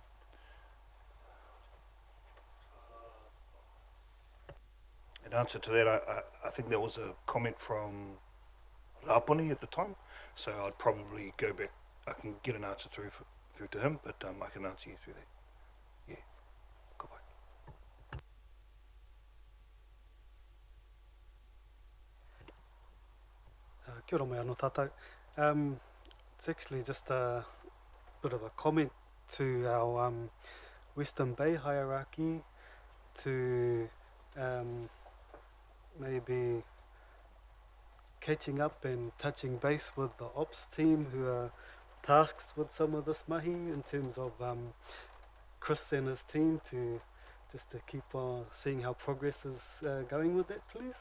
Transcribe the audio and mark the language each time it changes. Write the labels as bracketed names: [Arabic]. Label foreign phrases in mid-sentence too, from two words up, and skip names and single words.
[English] In answer to that, I think there was a comment from Raponi at the time, so I'd probably go back. I can get an answer through to him, but I can answer you through that. Yeah. Goodbye. [Māori] Kia ora mai anō tātou. [English] It's actually just a bit of a comment to our Western Bay hierarchy to maybe catching up and touching base with the ops team who are tasked with some of this mahi, in terms of Chris and his team, to just to keep on seeing how progress is going with that, please.